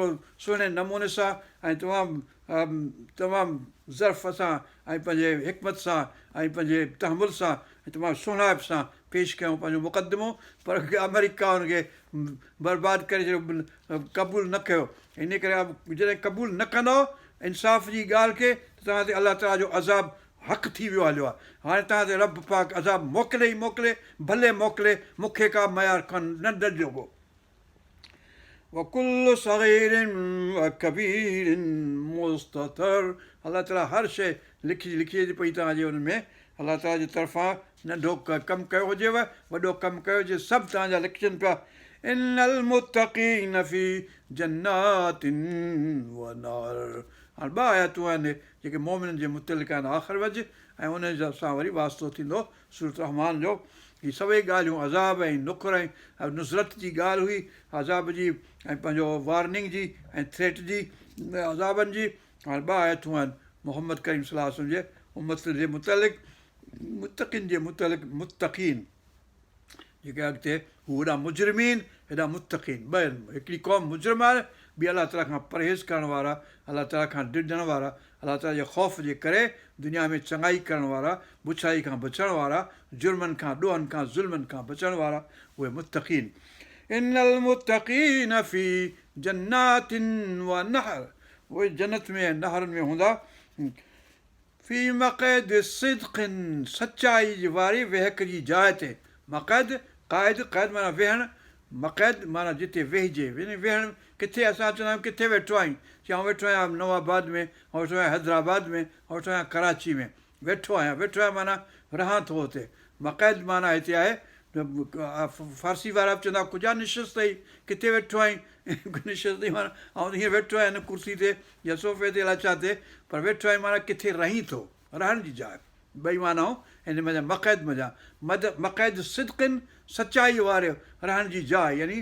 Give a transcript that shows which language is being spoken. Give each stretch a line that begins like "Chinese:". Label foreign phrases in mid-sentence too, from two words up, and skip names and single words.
Sindhi: सुहिणे नमूने सां ऐं तमामु ज़र्फ़ सां ऐं पंहिंजे हिकमत सां ऐं पंहिंजे तहमुल सां ऐं तमामु सुहिणाइप सां पेश कयूं पंहिंजो मुक़दमो पर अमेरिका हुनखे बर्बादु करे छॾियो क़बूलु न कयो इन करे जॾहिं क़बूलु न कंदो इंसाफ़ जी ॻाल्हि खे त तव्हां ते अलाह ताला जो अज़ाब हक़ु थी वियो हलियो आहे हाणे तव्हां ते रब पाक अज़ाब मोकिले ई मोकिले भले मोकिले मूंखे का मयार कोन न ॾिजो को
Arabic: وكل صغير وكبير مستطر
Sindhi: अलाह ताला हर शइ लिखी पई तव्हांजे हुन में अलाह ताला जे तरफ़ां नंढो कमु कयो हुजेव वॾो कमु कयो हुजे सभु तव्हांजा लिखजनि पिया
Arabic: إن المتقين في جنات ونهر
Sindhi: हाणे 2 आयतूं आहिनि जेके मोमिननि जे मुतलिक़ आहिनि आख़िर वजि ऐं उन सां वरी वास्तो थींदो सूरत रहमान जो हीअ सभई ॻाल्हियूं अज़ाब ऐं नुक़र ऐं नुज़रत जी ॻाल्हि हुई अज़ाब जी ऐं पंहिंजो वार्निंग जी ऐं थ्रेट जी अज़ाबनि जी हाणे 2 आयतूं आहिनि मोहम्मद करीम सल्लल्लाहु अलैहि वसल्लम जे उम्मत जे मुतलिक़ मुतक़िन जे मुतलिक़ मुतक़ीन जेके अॻिते हू हेॾा मुजरिमीन हेॾा मुतक़ीन ॿ हिकिड़ी क़ौम मुजरिम आहे ॿी अलाह ताला खां परहेज़ करण वारा अलाह ताला खां ॾिजण वारा अलाह ताला जे ख़ौफ़ जे करे दुनिया में चङाई करण वारा बुछाई खां बचण वारा जुर्मनि खां ॾोहनि खां ज़ुल्मनि खां बचण वारा उहे मुतक़ीन
Arabic: إن المتقين في جنات ونهر
Sindhi: उहे जन्नत में नहरनि में हूंदा
Arabic: في مقعد صدق
Sindhi: सचाई वारी वेहक जी जाइ ते मक़ैद क़ैद माना वेहणु मक़ैद माना जिते वेहिजे वेहणु किथे असां चवंदा आहियूं किथे वेठो आहीं चऊं वेठो आहियां नवाबाद में ऐं वेठो आहियां हैदराबाद में ऐं वेठो आहियां कराची में वेठो आहियां माना रहां थो हुते मक़ैद माना हिते आहे फारसी वारा बि चवंदा
Persian: كجا نشست
Sindhi: अथई किथे वेठो आहीं निशस्त अथई माना ऐं हीअं वेठो आहियां हिन कुर्सी ते या सोफ़े ते अलाए छा ते पर वेठो आहीं माना किथे रहीं थो रहण जी जाइ 2 मानाऊं हिन मक़ैद
Arabic: مقعد صدق
Sindhi: सचाई वारे रहण जी जाइ यानी